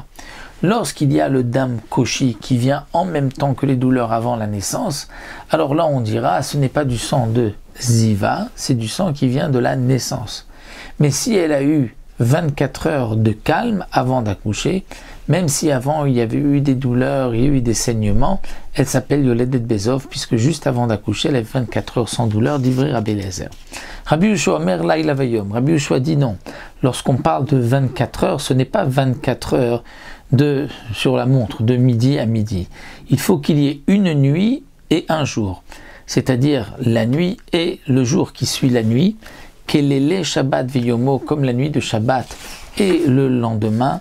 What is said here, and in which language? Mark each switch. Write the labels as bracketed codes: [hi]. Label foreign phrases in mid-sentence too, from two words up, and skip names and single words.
[fr] Lorsqu'il y a le [he] דם קושי [fr] qui vient en même temps que les douleurs avant la naissance, alors là on dira ce n'est pas du sang de ziva, c'est du sang qui vient de la naissance. Mais si elle a eu 24 heures de calme avant d'accoucher, même si avant il y avait eu des douleurs, il y a eu des saignements, elle s'appelle [he] יולדת בזוב, [fr] puisque juste avant d'accoucher, elle avait 24 heures sans douleur, d'Ivry Rabbi Eliezer. [he] רבי יהושע אומר לילה ויום. [fr] Rabbi Yehoshua dit non. Lorsqu'on parle de 24 heures, ce n'est pas 24 heures sur la montre, de midi à midi. Il faut qu'il y ait une nuit et un jour, c'est-à-dire la nuit et le jour qui suit la nuit, [he] כלילי שבת ויומו, [fr] comme la nuit de Shabbat et le lendemain.